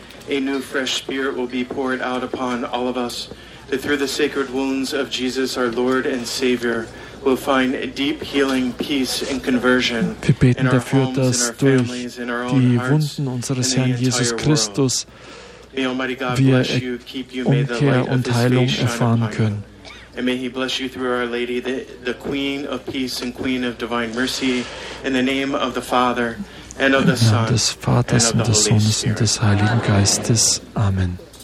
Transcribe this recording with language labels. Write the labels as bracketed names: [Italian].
[English] A new fresh spirit will be poured out upon all of us, that through the sacred wounds of Jesus, our Lord and Savior, will find a deep healing, peace and conversion. [German] Wir beten dafür, dass durch die Wunden unseres Herrn Jesus Christus wir Umkehr und Heilung erfahren können. [English] And may he bless you through Our Lady, the Queen of Peace and Queen of Divine Mercy, in the name of the Father. [German] Im Namen des Vaters und des Sohnes und des Heiligen Geistes. Amen.